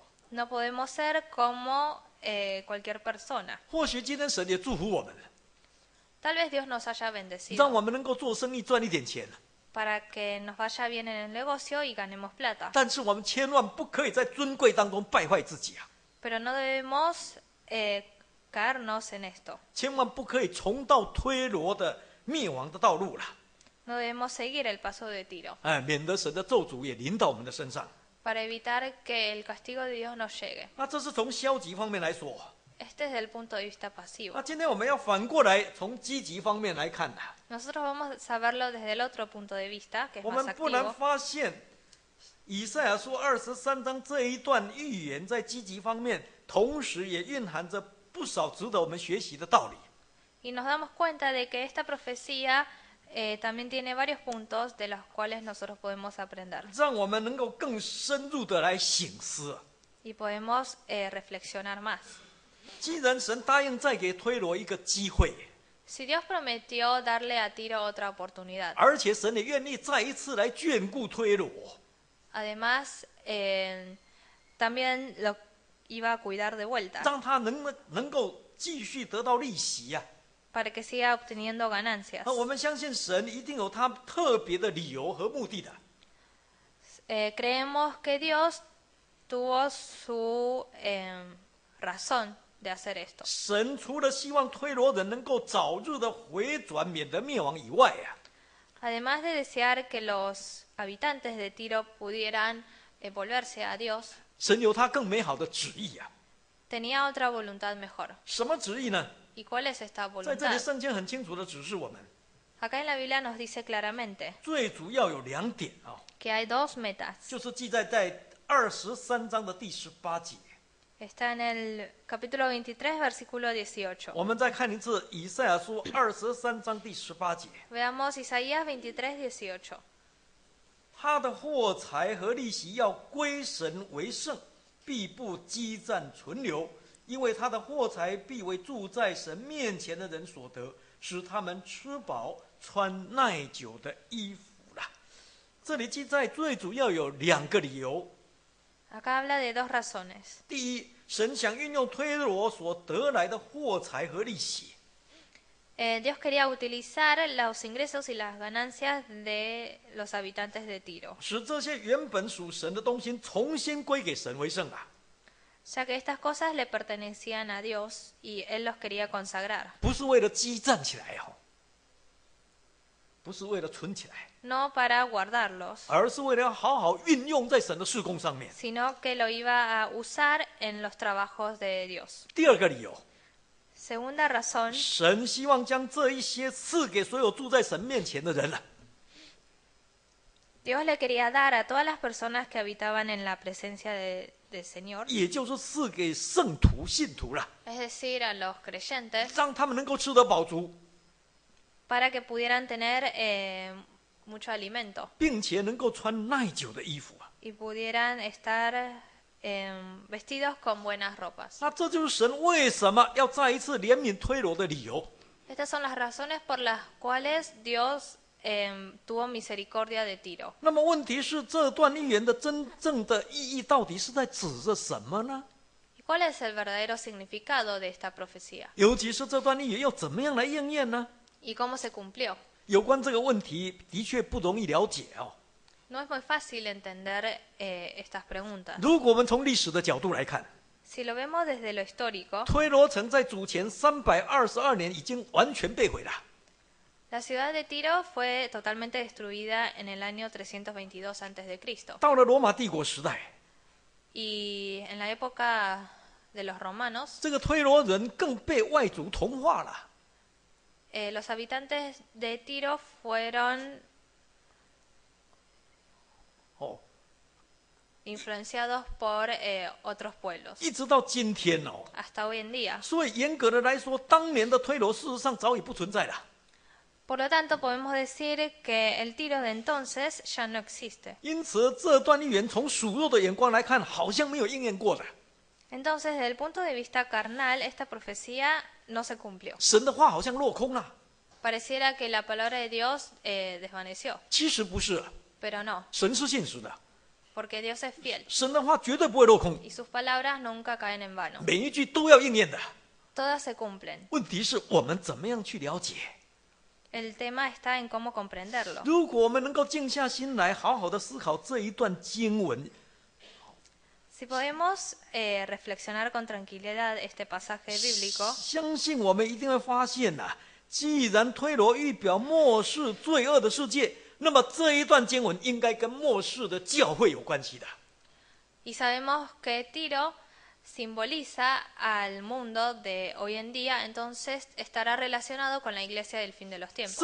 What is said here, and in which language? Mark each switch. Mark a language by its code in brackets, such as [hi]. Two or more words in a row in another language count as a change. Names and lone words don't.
[es] No podemos ser como cualquier persona. [zh] 或许今天神也祝福我们， [es] Tal vez Dios nos haya [zh] 让 [es] bendecido [zh] 我们能够做生意赚一点钱， [es] para que nos vaya bien en el negocio y ganemos plata. [zh] 但是我们千万不可以在尊贵当中败坏自己啊！ [es] Pero no debemos caernos en esto. [zh] 千万不可以重蹈推罗的灭亡的道路了， [es] No debemos seguir el paso de Tiro [zh] 哎，免得神的咒诅也临到我们的身上。 [es] para evitar que el castigo de Dios nos llegue. [zh] 那这是从消极方面来说。 [es] Este es el punto de vista pasivo. [zh] 那今天我们要反过来从积极方面来看啊， [es] Nosotros vamos a verlo desde el otro punto de vista, que es [zh] 我 [es] más [zh] 们不难 [es] activo. [zh] 发现，以赛亚书23章这一段预言在积极方面，同时也蕴含着不少值得我们学习的道理。 [es] Y nos damos cuenta de que esta profecía también tiene varios puntos de los cuales nosotros podemos aprender [zh] 让我们能够更深入的来省思。 [es] y podemos reflexionar más. [zh] 既然神答应再给推罗一个机会， [es] Si Dios prometió darle a Tiro otra oportunidad, [zh] 而且神也愿意再一次来眷顾推罗， [es] además también lo iba a cuidar de vuelta [zh] 让他能够继续得到利息呀、 [es] para que siga obteniendo ganancias. [zh] 我们相信神一定有他特别的理由和目的的。 [es] Creemos que Dios tuvo su razón de hacer esto. [zh] 神除了希望推罗人能够早日的回转，免得灭亡以外啊， [es] Además de desear que los habitantes de Tiro pudieran volverse a Dios, [zh] 神有他更美好的旨意啊。 [es] tenía otra voluntad mejor. [zh] 什么旨意呢？ [es] ¿Y cuál es esta [zh] 在这里 [es] voluntad? [zh] 圣经很清楚的指示我们， [es] Acá en la Biblia nos dice claramente [zh] 最主要有2点啊， [es] que hay dos metas. [zh] 就是记载在23章的第18节。 [es] Está en el capítulo 23, versículo 18. [zh] 我们再看一次以赛亚书23章第18节， [es] Veamos Isaías 23, 18. [zh] 他的货财和利息要归神为圣，必不积攒存留，因为他的货财必为住在神面前的人所得，使他们吃饱穿耐久的衣服了。这里记载最主要有2个理由。 [es] Acá habla de dos razones. [zh] 第一，神想运用推罗所得来的货财和利息， [es] Dios quería utilizar los ingresos y las ganancias de los habitantes de Tiro, [zh] 使这些原本属神的东西重新归给神为圣啊， [es] ya que estas cosas le pertenecían a Dios y Él los quería consagrar. [zh] 不是为了积攒起来哦。 不是为了存起来， [es] no para guardarlos, [zh] 而是为了要好好运用在神的事工上面。 [es] sino que lo iba a usar en los trabajos de Dios. [zh] 第二个理由， [es] Segunda razón, [zh] 神希望将这一些赐给所有住在神面前的人了。 [es] Dios le quería dar a todas las personas que habitaban en la presencia del Señor, [zh] 也就是赐给圣徒、信徒了， [es] es decir, a los creyentes, [zh] 让他们能够吃得饱足， [es] para que pudieran tener mucho alimento [zh] 并且能够穿耐久的衣服啊。 [es] y pudieran estar vestidos con buenas ropas. [zh] 那这就是神为什么要再一次怜悯推罗的理由。 [es] Estas son las razones por las cuales Dios tuvo misericordia de Tiro. [zh] 那么问题是，这段预言的真正的意义到底是在指着什么呢？ [es] ¿Y cuál es el verdadero significado de esta profecía? [zh] 尤其是这段预言要怎么样来应验呢？ [es] ¿Y cómo se cumplió? [zh] 有关这个问题的确不容易了解哦。 [es] No es muy fácil entender estas preguntas. [zh] 如果我们从历史的角度来看， [es] Si lo vemos desde lo histórico, [zh] 推罗城在主前322年已经完全被毁了。 [es] la ciudad de Tiro fue totalmente destruida en el año 322 a.C. [zh] 到了罗马帝国时代， [es] Y en la época de los romanos, [zh] 这个推罗人更被外族同化了。 [es] los habitantes de Tiro fueron 哦， influenciados por otros pueblos [zh] 一直到今天哦。 [es] hasta hoy en día. [zh] 所以严格的来说，当年的推罗事实上早已不存在了。 [es] Por lo tanto, podemos decir que el Tiro de entonces ya no existe. [zh] 因此，这段预言从属肉的眼光来看，好像没有应验过的。 [es] Entonces, desde el punto de vista carnal, esta profecía no se cumplió. [zh] 神的话好像落空了。 [es] Pareciera que la palabra de Dios desvaneció, [zh] 其实不是， [es] pero no, [zh] 神是信实的， [es] porque Dios es fiel [zh] 神的话绝对不会落空， [es] y sus palabras nunca caen en vano. [zh] 每一句都要应验的。 [es] Todas se cumplen. [zh] 问题是我们怎么样去了解？ [es] El tema está en cómo comprenderlo. [zh] 如果我们能够静下心来，好好的思考这一段经文， [es] Si podemos reflexionar con tranquilidad este pasaje bíblico, [zh] 相信我们一定会发现呐、既然推罗预表末世罪恶的世界，那么这一段经文应该跟末世的教会有关系的。 [es] y sabemos que Tiro simboliza al mundo de hoy en día, entonces estará relacionado con la iglesia del fin de los tiempos.